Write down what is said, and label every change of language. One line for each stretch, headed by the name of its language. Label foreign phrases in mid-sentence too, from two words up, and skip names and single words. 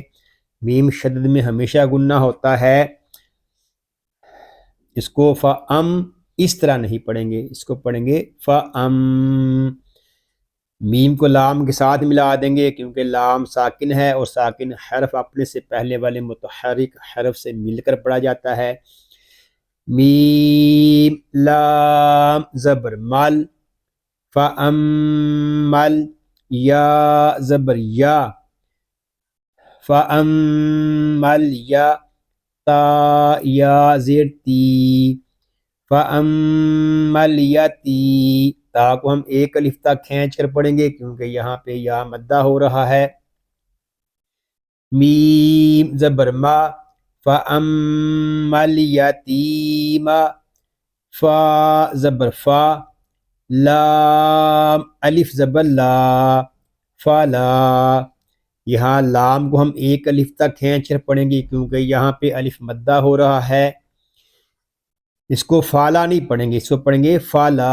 Urdu: میم شدد میں ہمیشہ گننا ہوتا ہے، اس کو فا ام اس طرح نہیں پڑھیں گے، اس کو پڑھیں گے فا ام۔ میم کو لام کے ساتھ ملا دیں گے کیونکہ لام ساکن ہے اور ساکن حرف اپنے سے پہلے والے متحرک حرف سے مل کر پڑھا جاتا ہے۔ میم لام زبر مل، فَأَمَّل، یا زبر یا، فَأَمَّل یا، تا یا زیر تی، فَأَمَّل یتی، تا کو ہم ایک الف تک کھینچ کر پڑھیں گے کیونکہ یہاں پہ یا مدہ ہو رہا ہے۔ میم زبر ما، فَأَمَّل یتیم، فا زبر فا، لام الف زبر لا، فلا، یہاں لام کو ہم ایک الف تک کھینچ کر پڑھیں گے کیونکہ یہاں پہ الف مدہ ہو رہا ہے، اس کو فالا نہیں پڑھیں گے، اس کو پڑھیں گے فالا۔